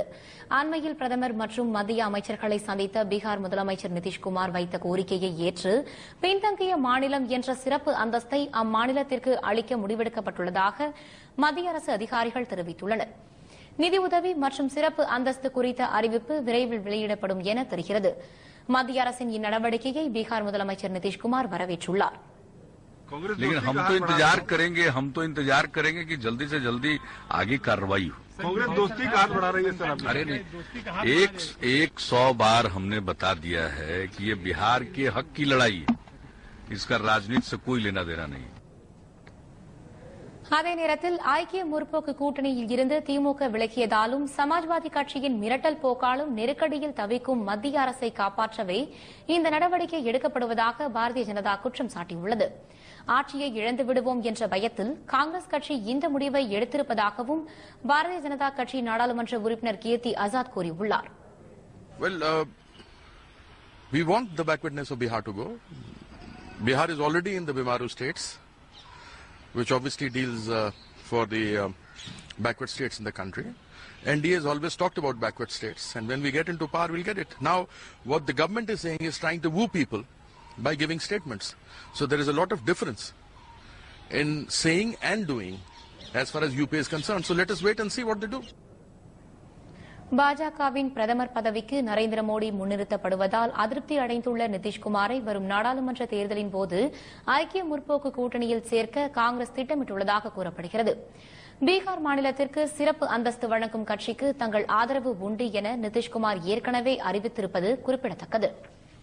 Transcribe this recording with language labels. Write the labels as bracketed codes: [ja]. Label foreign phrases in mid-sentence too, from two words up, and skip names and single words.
[ta] அண்மையில் பிரதமர் மற்றும் மத்திய அமைச்சர்களை சந்தித்த பீகார் முதலமைச்சர் நிதிஷ்குமார் வைத்த கோரிக்கையை ஏற்று பின்தங்கிய மாநிலம் என்ற சிறப்பு அந்தஸ்தை அம்மாநிலத்திற்கு அளிக்க முடிவெடுக்கப்பட்டுள்ளதாக மத்திய அரசு அதிகாரிகள் தெரிவித்துள்ளனர். நிதியுதவி மற்றும் சிறப்பு அந்தஸ்து குறித்த அறிவிப்பு விரைவில் வெளியிடப்படும் என தெரிகிறது. மத்திய அரசின் இந்நடவடிக்கையை பீகார் முதலமைச்சர் நிதிஷ்குமார் வரவேற்றுள்ளார். [hi] लेकिन हम तो इंतजार करेंगे कि जल्दी से जल्दी आगे कार्रवाई हो। कांग्रेस दोस्ती का हाथ बढ़ा रही है सर। अरे नहीं, 100 बार हमने बता दिया है कि ये बिहार के हक की लड़ाई है, इसका राजनीति से कोई लेना देना नहीं। [ta] அதே நேரத்தில் ஐக்கிய முற்போக்கு கூட்டணியில் இருந்து திமுக விலகியதாலும் சமாஜ்வாதி கட்சியின் மிரட்டல் போக்காலும் நெருக்கடியில் தவிக்கும் மத்திய அரசை காப்பாற்றவே இந்த நடவடிக்கை எடுக்கப்படுவதாக பாரதிய ஜனதா குற்றம் சாட்டியுள்ளது. ஆட்சியை இழந்து விடுவோம் என்ற பயத்தில் காங்கிரஸ் கட்சி இந்த முடிவை எடுத்திருப்பதாகவும் பாரதிய ஜனதா கட்சி நாடாளுமன்ற உறுப்பினர் கீர்த்தி ஆசாத் கூறியுள்ளார். [en] We want the backwardness of Bihar to go. Bihar is already in the Bimaru states, which obviously deals for the backward states in the country. NDA has always talked about backward states, and when we get into power, we'll get it. Now, what the government is saying is trying to woo people by giving statements. So there is a lot of difference in saying and doing as far as UP is concerned. So let us wait and see what they do. [ta] பாஜகவின் பிரதமர் பதவிக்கு நரேந்திர மோடி முன்னிறுத்தப்படுவதால் அதிருப்தி அடைந்துள்ள நிதிஷ்குமாரை வரும் நாடாளுமன்ற தேர்தலின் போது ஐக்கிய முற்போக்கு கூட்டணியில் சேர்க்க காங்கிரஸ் திட்டமிட்டுள்ளதாக கூறப்படுகிறது. பீகார் மாநிலத்திற்கு சிறப்பு அந்தஸ்து வழங்கும் கட்சிக்கு தங்கள் ஆதரவு உண்டு என நிதிஷ்குமார் ஏற்கனவே அறிவித்திருப்பது குறிப்பிடத்தக்கது.